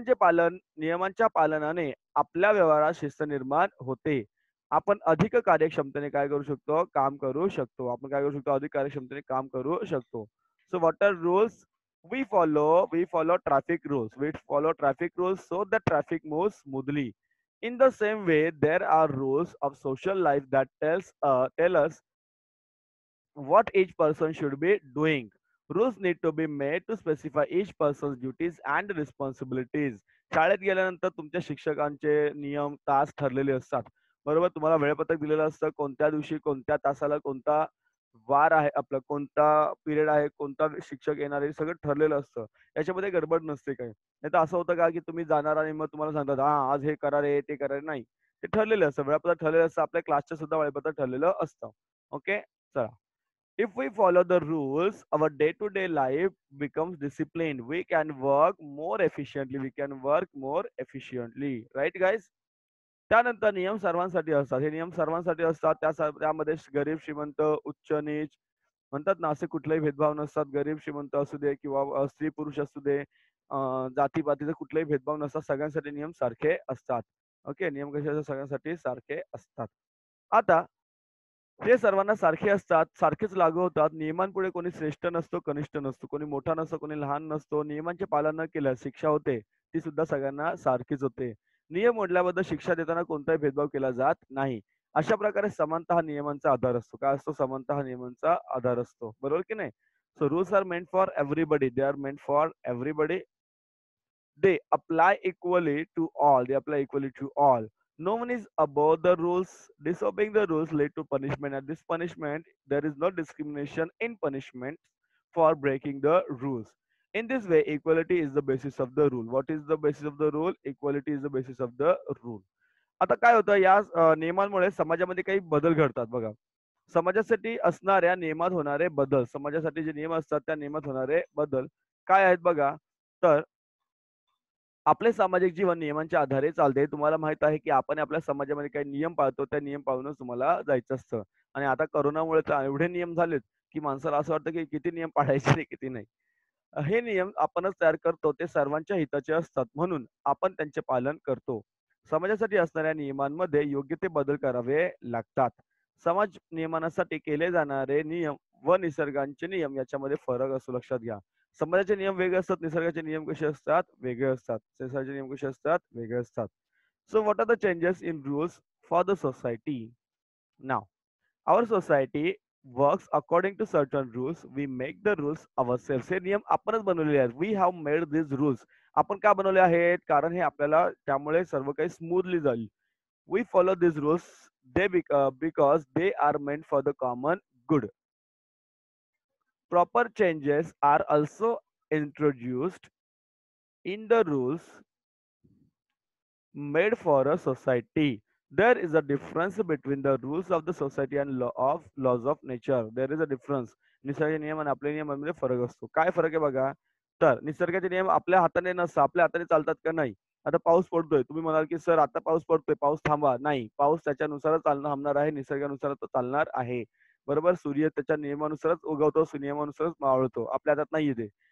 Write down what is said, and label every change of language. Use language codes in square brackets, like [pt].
[mr] नियमांच्या पालनाने आपल्या व्यवहारात शिस्त निर्माण होते. आपण अधिक कार्यक्षमतेने काय करू शकतो? काम करू शकतो. आपण काय करू शकतो? अधिक कार्यक्षमतेने काम करू शकतो. [en] So what are rules we follow? We follow traffic rules. We follow traffic rules so that traffic moves smoothly. In the same way, there are rules of social life that tell us what each person should be doing. Rules need to be made to specify each person's duties and responsibilities. [mr] शाळेत गेल्यानंतर तुमच्या शिक्षकांचे नियम, तास ठरलेले असतात. बरोबर? तुम्हाला वेळापत्रक दिलेलं असतं. कोणत्या दिवशी, कोणत्या तासाला, कोणता वार आहे, आपला कोणता पिरियड आहे, कोणता शिक्षक येणार आहे, हे सगळं ठरलेलं असतं. याच्यामध्ये गडबड नसते काही. नाहीतर असं होतं का, की तुम्ही जाणार आणि मग तुम्हाला सांगतात, "हां, आज हे करा रे, ते करा रे." नाही. ते ठरलेलं असतं. वेळापत्रक ठरलेलं असतं. आपल्या क्लासचं सुद्धा वेळापत्रक ठरलेलं असतं. ओके? चला. [en] If we follow the rules, our day-to-day life becomes disciplined. We can work more efficiently. We can work more efficiently. Right, guys? [mr] त्यानंतर नियम सर्वांसाठी असतात. हे नियम सर्वांसाठी असतात. त्यामध्ये गरीब, श्रीमंत, उच्च, नीच म्हणतात ना, असे कुठलेही भेदभाव नसतात. गरीब, श्रीमंत असू दे किंवा स्त्री, पुरुष असू दे, जाती-पातीचे कुठलेही भेदभाव नसतात. सगळ्यांसाठी नियम सारखे असतात. ओके, नियम कसे असतात? सगळ्यांसाठी सारखे असतात. आता ते सर्वांना सारखे असतात, सारखेच लागू होतात. नियमांपुढे कोणी श्रेष्ठ नसतो, कनिष्ठ नसतो. कोणी मोठा नसतो, कोणी लहान नसतो. नियमांचे पालन न केल्यास शिक्षा होते. ती सुद्धा सगळ्यांना सारखीच होते. नियम मोडल्याबद्दल शिक्षा देताना कोणताही भेदभाव केला जात नाही. अशा प्रकारे समानता हा नियमांचा आधार असतो. काय असतो? समानता हा नियमांचा आधार असतो. बरोबर की नाही? [en] So rules are meant for everybody. They are meant for everybody. They apply equally to all. They apply equally to all. No one is above the rules. Disobeying the rules lead to punishment. And this punishment, there is no discrimination in punishment for breaking the rules. In this way, equality is the basis of the rule. What is the basis of the rule? Equality is the basis of the rule. [mr] आता काय होतं या नियमांमुळे समाजामध्ये काही बदल घडतात बघा. समाजासाठी असणाऱ्या नियमात होणारे बदल, समाजासाठी जे नियम असतात त्या नियमात होणारे बदल काय आहेत बघा. तर आपले सामाजिक जीवन नियमांच्या आधारे चालते. तुम्हाला माहित आहे, की आपण आपल्या समाजामध्ये काही नियम पाळतो. त्या नियम पाळूनच तुम्हाला जायचं असतं. आणि आता कोरोनामुळे तर एवढे नियम झालेत, की माणसाला असं वाटतं, की किती नियम पाळायचे आणि किती नाही. हे नियम आपणच तयार करतो. ते सर्वांच्या हिताचे असतात. म्हणून आपण त्यांचे पालन करतो. समाजासाठी असणाऱ्या नियमांमध्ये योग्य ते बदल करावे लागतात. समाज नियमनासाठी केले जाणारे नियम व निसर्गाचे नियम याच्यामध्ये फरक असतो, लक्षात घ्या. समाजाचे नियम वेगळे असतात, निसर्गाचे नियम कसे असतात? वेगळे असतात. निसर्गाचे नियम कसे असतात? वेगळे असतात. [en] So what are the changes in rules for the society? Now, our society works according to certain rules. We make the rules ourselves. [mr] हे नियम आपणच बनवलेले आहेत. [en] We have made these rules. [mr] आपण का बनवले आहेत? कारण हे आपल्याला त्यामुळे सर्व काही स्मूथली जाईल. [en] We follow these rules because they are meant for the common good. Proper changes are also introduced in the rules made for a society. There is a difference between the rules of the society and laws of nature. There is a difference. [mr] निसर्गाचे नियम आणि आपले नियमांमध्ये फरक असतो. काय फरक आहे बघा? तर निसर्गाचे नियम आपल्या हाताने नसतात. आपल्या हाताने चालतात का? नाही. आता पाऊस पडतोय. तुम्ही म्हणाल की सर आता पाऊस पडतोय, पाऊस थांबवा. नाही. पाऊस त्याच्यानुसारच चालणं थांबणार आहे. निसर्गानुसार तो चालणार आहे. बरोबर? सूर्य त्याच्या नियमानुसारच उगवतो, नियमानुसारच मावळतो. आपल्या हातात नाहीये ते.